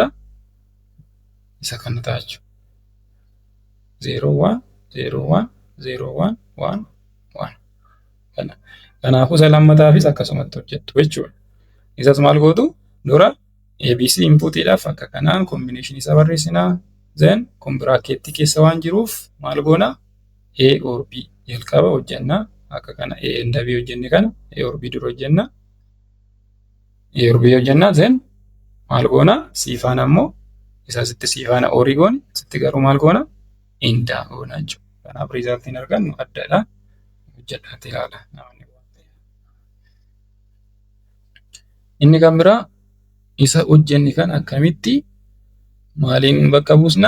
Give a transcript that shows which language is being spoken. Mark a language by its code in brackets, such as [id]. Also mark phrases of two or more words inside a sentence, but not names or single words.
[om] Isa kana ta'a jechuudha. 0 1 0 1 0 1 1 1. Kanaafuu isa lammataafis akkasumatti hojjettu jechuudha. Isas maal gootu? Dura ABC inputiidhaaf akka kanaan combination isa barreessinaa. Then kun bracketti keessa waan jiruuf maal goona? [en] A or B [om] jalqaba hojjennaa. Akka kana [en] A and B [om] hojjenne kana [en] A or B [om] dura hojjenna. [en] A or B [om] hojjennaa then maal goona? C faana ammoo isa sitti C faana OR goone sitti garuu maal goona? Indaa goona jechuudha. Kanaaf resultiin argannu addadha. Hojjedhaati ilaala. Inni kan biraa isa hojjenne kan akkamitti maaliin bakka buusna?